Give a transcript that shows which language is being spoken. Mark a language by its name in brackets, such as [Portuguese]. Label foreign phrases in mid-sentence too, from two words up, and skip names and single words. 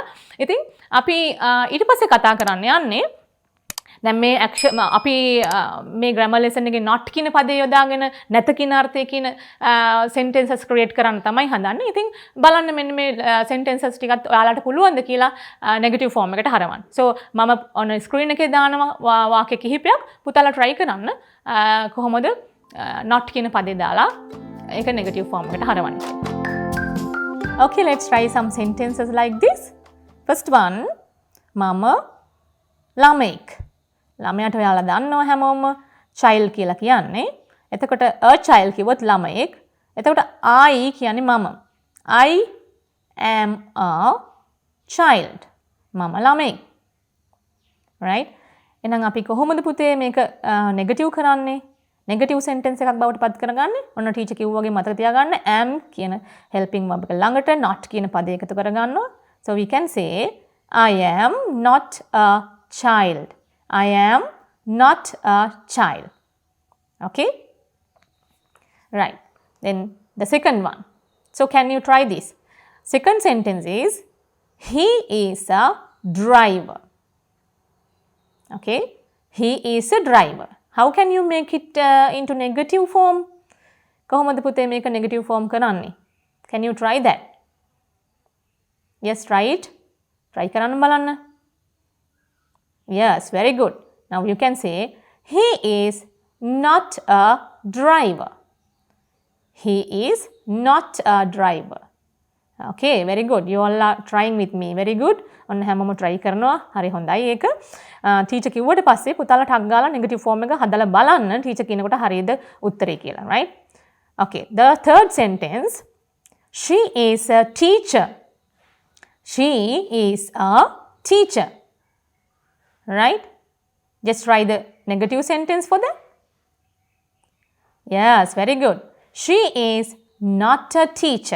[Sinhala] ඉතින් අපි ඊට පස්සේ කතා කරන්න යන්නේ දැන් මේ අපි මේ [English] grammar lesson [Sinhala] එකේ not කියන පදේ යොදාගෙන නැත කියන අර්ථය කියන [English] sentences create [Sinhala] කරන්න තමයි හදන්නේ. ඉතින් බලන්න මෙන්න මේ sentences ටිකත් ඔයාලට පුළුවන්ද කියලා [English] negative form [Sinhala] එකට හරවන්න. So මම [English] on screen [Sinhala] එකේ දානවා වාක්‍ය කිහිපයක් පුතාලා try කරන්න කොහොමද not කියන පදේ දාලා ඒක [English] negative form [Sinhala] එකට හරවන්න. [English] Okay, let's try some sentences like this. First one, [Sinhala] මම ළමෙක්. ළමයාට ඔයාලා දන්නවා හැමෝම child කියලා කියන්නේ. එතකොට [English] a child [Sinhala] කිව්වොත් ළමෙක්. එතකොට I කියන්නේ මම. [English] I am a child. [Sinhala] මම ළමෙක්. right? එහෙනම් අපි කොහොමද පුතේ මේක negative කරන්නේ? negative sentence එකක් බවට පත් කරගන්නේ. ඔන්න ටීචර් කිව්වා වගේ මතක තියාගන්න am කියන [English] helping verb [Sinhala] එක ළඟට not කියන පදේ එකතු කරගන්නවා. [English] So we can say I am not a child. I am not a child. Okay? Right. Then the second one. So can you try this? Second sentence is, he is a driver. Okay, he is a driver. How can you make it into negative form? [Sinhala] කොහොමද පුතේ මේක [English] negative form [Sinhala] කරන්නේ? [English] Can you try that? Yes, try it. Try [Sinhala] කරන්න බලන්න. [English] Yes, very good. Now you can say, he is not a driver. He is not a driver. Okay, very good. You all are trying with me. Very good. [Sinhala] ඔන්න හැමෝම try කරනවා. හරි හොඳයි ඒක. ටීචර් කිව්වට පස්සේ පුතාලා ටක් ගාලා [English] negative form [Sinhala] එක හදලා බලන්න ටීචර් කියනකොට හරියද උත්තරේ කියලා, [English] right? Okay, the third sentence, she is a teacher. She is a teacher. Right? Just try the negative sentence for that. Yes, very good. She is not a teacher.